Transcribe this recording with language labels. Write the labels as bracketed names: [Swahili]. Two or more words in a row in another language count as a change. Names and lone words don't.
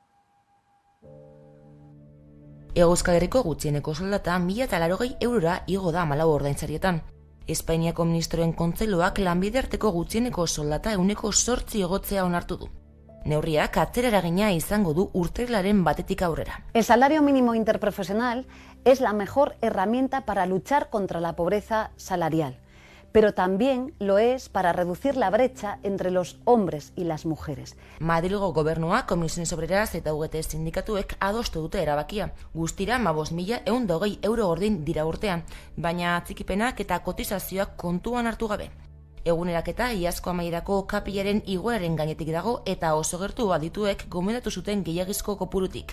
[Basque] Hego Euskal Herriko gutxieneko soldata 1.080 eurora igo da 14 ordainsarietan. Espainiako ministroen kontseilua lanbide arteko gutxieneko soldata 8% igotzea onartu du. Neurriak atzera eragina izango du urtarrilaren 1 aurrera. [Spanish] El salario mínimo interprofesional es la mejor herramienta para luchar contra la pobreza salarial, pero también lo es para reducir la brecha entre los hombres y las mujeres. [Basque] Madrilgo gobernua, Komisiones Obreras eta UGT sindikatuek adostu dute erabakia. Guztira 15.120 euro ordin dira urtean, baina atzikipenak eta kotizazioak kontuan hartu gabe. Eguneraketa iazko amaierako kapilaren igoeraren gainetik dago eta oso gertu adituek gomendatu zuten gehiagizko kopurutik.